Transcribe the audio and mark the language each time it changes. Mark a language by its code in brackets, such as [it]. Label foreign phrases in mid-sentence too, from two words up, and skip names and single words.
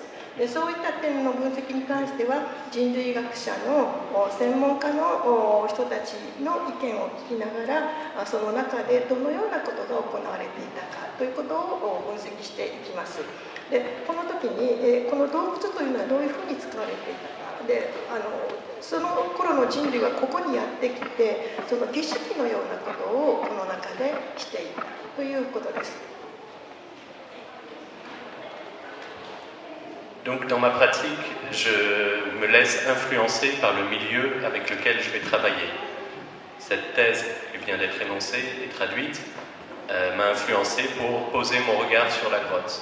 [ja] でそういった点の分析に関しては人類学者の専門家の人たちの意見を聞きながらその中でどのようなことが行われていたかということを分析していきます。でこの時にこの洞窟というのはどういうふうに使われていたかでその頃の人類はここにやってきてその儀式のようなことをこの中でしていたということです。 [fr] Donc dans ma pratique, je me laisse influencer par le milieu avec lequel je vais travailler. Cette thèse qui vient d'être énoncée et traduite m'a influencé pour poser mon regard sur la grotte.